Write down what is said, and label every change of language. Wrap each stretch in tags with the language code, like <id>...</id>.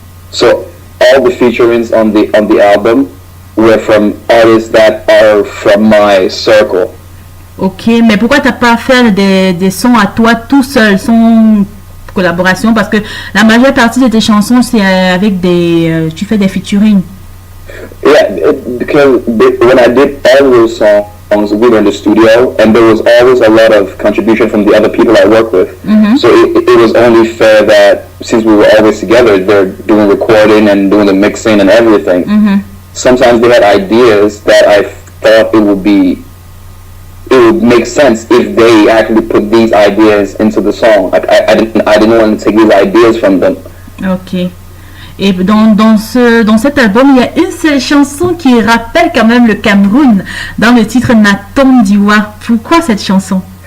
<en>So all the featurings on the album were from artists that are from my circle.</en> <fr>Ok, mais pourquoi t'as pas fait des sons à toi tout seul, sans collaboration? Parce que la majeure partie de tes chansons, c'est avec tu fais des featuring.</fr> <en>Yeah, because when I did all those songs, we were in the studio, and there was always a lot of contribution from the other people I work with. So it was only fair that since we were always together, they're doing recording and doing the mixing and everything. Sometimes they had ideas that I thought it would make sense if they actually put these ideas into the song. I didn't want to take these ideas from them. Ok.</en> <fr>Et dans cet album, il y a une seule chanson qui rappelle quand même le Cameroun, dans le titre Natom Diwa. Pourquoi cette chanson?</fr>